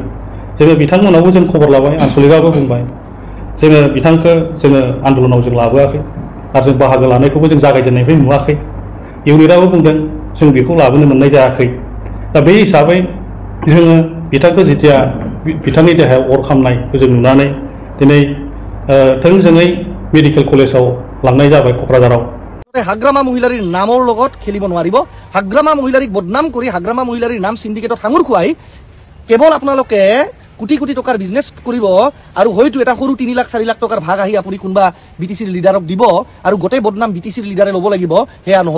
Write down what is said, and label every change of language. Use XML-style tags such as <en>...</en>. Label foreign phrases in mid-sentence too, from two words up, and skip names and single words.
<brx>जोङो बिथांमोनावबो जों खबर लाबाय, आनसलिकआबो बुंबाय जोङो बिथांखौ जोङो आन्दलनाव जों लाबोआखै आरो जों बाहागो लानायखौबो जों जागायजेननायनिफ्राय नुवाखै। इउनिटआबो बुंदों जों बेखौ लाबोनो मोननाय जायाखै। दा बे हिसाबै जोङो बिथांखौ जेथिया बिथांनि देहायाव अर खामनायखौ जों नुनानै दिनै थोंजोङै मेडिकेल कलेजाव लांनाय जाबाय क'क्राझाराव।</brx> <as>হাগ্ৰামা মহিলাৰীৰ নামৰ লগত খেলিব নোৱাৰিব। হাগ্ৰামা মহিলাৰীক বদনাম কৰি হাগ্ৰামা মহিলাৰীৰ নাম সিন্ডিকেটত সাঙুৰ খুৱাই কেৱল আপোনালোকে কোটি কোটি টকাৰ বিজনেছ কৰিব আৰু হয়তো এটা সৰু 3 লাখ 4 লাখ টকাৰ ভাগ আহি আপুনি কোনোবা বিটিচিৰ লিডাৰক দিব আৰু গোটেই বদনাম বিটিচিৰ লিডাৰে ল'ব লাগিব, সেয়া নহ'ব।</as>